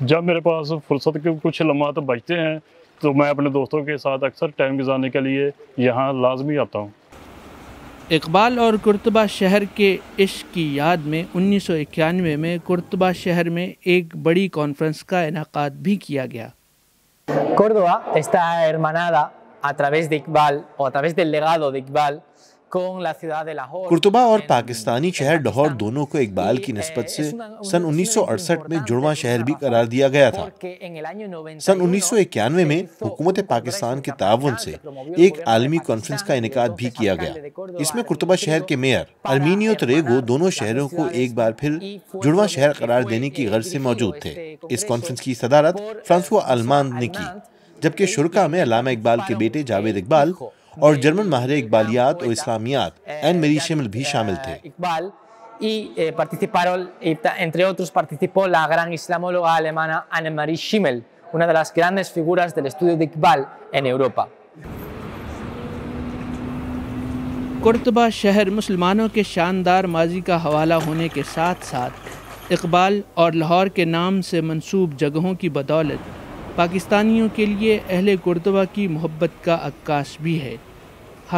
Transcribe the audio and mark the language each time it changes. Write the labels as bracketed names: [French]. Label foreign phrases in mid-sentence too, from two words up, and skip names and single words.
[Urdu] جب میرے پاس فرصت کے کچھ لمحات بچتے ہیں تو میں اپنے دوستوں کے ساتھ اکثر ٹائم گزارنے کے لیے یہاں لازمی آتا ہوں۔ اقبال اور قرطبہ شہر کے عشق کی یاد میں 1991 میں قرطبہ شہر میں ایک بڑی کانفرنس کا انعقاد بھی کیا گیا۔ [Spanish] Córdoba está hermanada a través de Iqbal o a través del legado de Iqbal con la ciudad de Lahore. [Urdu] قرطبہ اور پاکستانی شہر لاہور دونوں کو اقبال کی نسبت سے سن 1968 میں جڑواں شہر بھی قرار دیا گیا تھا۔ سن 1991 میں حکومت پاکستان کے تعاون سے ایک عالمی کانفرنس کا انعقاد بھی کیا گیا۔ اس میں قرطبہ شہر کے میئر ارمینیو تریگو دونوں شہروں کو ایک بار پھر جڑواں شہر قرار دینے کی غرض سے موجود تھے۔ اس کانفرنس کی صدارت فرانسوا آلماند نے کی، جبکہ شرکا میں علامہ اقبال کے بیٹے جاوید اقبال اور جرمن ماہر اقبالیات اور اسلامیات این میری شمل بھی شامل تھے۔ [Spanish] Y participaron, entre otros participó la gran islamóloga alemana Annemarie Schimmel, una de las grandes figuras del estudio de Iqbal en Europa. [Urdu] قرطبہ شہر مسلمانوں کے شاندار ماضی کا حوالہ ہونے کے ساتھ ساتھ اقبال اور لاہور کے نام سے منسوب جگہوں کی بدولت پاکستانیوں کے لیے اہل قرطبہ کی محبت کا عکاس بھی ہے۔